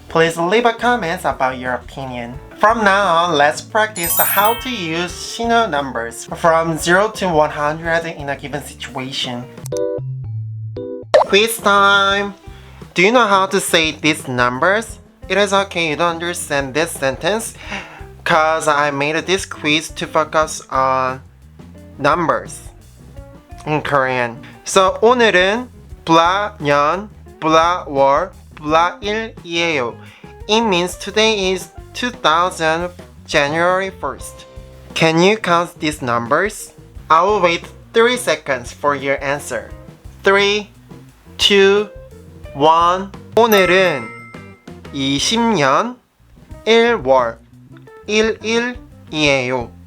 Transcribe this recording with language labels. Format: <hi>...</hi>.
<en>Please leave a comment about your opinion. From now on, let's practice how to use Sino numbers from 0 to 100 in a given situation. Quiz time! Do you know how to say these numbers? It is okay you don't understand this sentence because I made this quiz to focus on numbers in Korean.</en> <ko>So 오늘은 불라년, 불라월, 불라일이에요.</ko> <en>It means today is 2000 January 1st. Can you count these numbers? I will wait 3 seconds for your answer.</en> <ko>3, 2, 1. 오늘은 20년 1월 1일이에요.</ko>